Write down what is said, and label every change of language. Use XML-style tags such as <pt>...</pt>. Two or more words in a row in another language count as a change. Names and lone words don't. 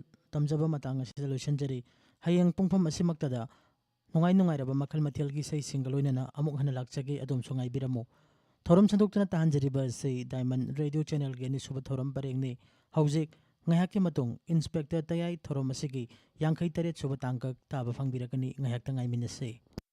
<mni>tamjaba matang asida loisanjari hayeng pungpham asimaktada nongai nongai raba makhal mathel ki sai single loinana amuk hana lakchage adom songai biramo thorom sanduktana tahanjariba sei diamond radio channel ge ni suba thorom parengni haujik ngayaki matung inspector tayai thorom asigi 53 suba tangkak taba phangbirakani ngayak tangai minase</mni>